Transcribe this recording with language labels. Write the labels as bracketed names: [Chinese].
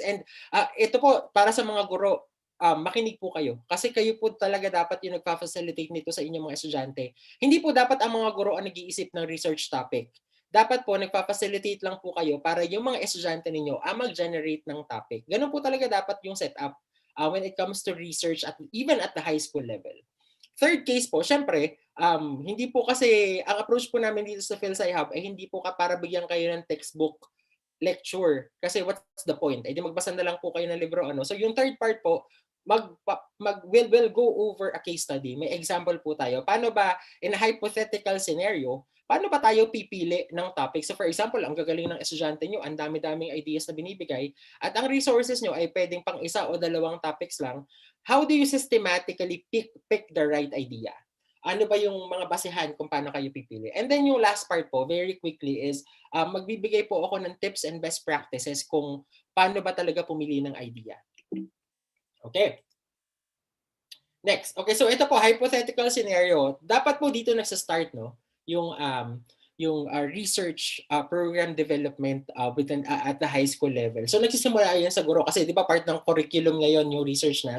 [Filipino] And ito po, para sa mga guro, makinig po kayo. Kasi kayo po talaga dapat yung nagpa-facilitate nito sa inyong mga estudyante. Hindi po dapat ang mga guro ang nag-iisip ng research topic. Dapat po nagpa-facilitate lang po kayo para yung mga estudyante ninyo mag-generate ng topic. Ganun po talaga dapat yung [English] setup when it comes to research even at the high school level. [Filipino] Third case po, syempre, hindi po kasi, ang approach po namin dito sa PhilSci Hub ay hindi po para bigyan kayo ng textbook lecture. Kasi [English] what's the point? [Filipino] Di magbasa na lang po kayo ng libro. So yung third part po, [English] we'll go over a case study. [Filipino] May example po tayo. Paano ba, [English] in a hypothetical scenario, [Filipino] paano ba tayo pipili ng topic? So for example, ang gagaling ng estudyante nyo, ang dami-daming ideas na binibigay, at ang resources nyo ay pwedeng pang isa o dalawang topics lang. [English] How do you systematically pick the right idea? [Filipino] Ano ba yung mga basehan kung paano kayo pipili? And then yung last part po, very quickly, is magbibigay po ako ng [English] tips and best practices [Filipino] kung paano ba talaga pumili ng idea. Okay. Next. Okay, so ito po, hypothetical scenario. Dapat po dito nagsa-start, no? [English] Yung research program development at the high school level. [Filipino] So nagsisimula yan sa guro kasi 'di ba part ng curriculum ngayon yung research na.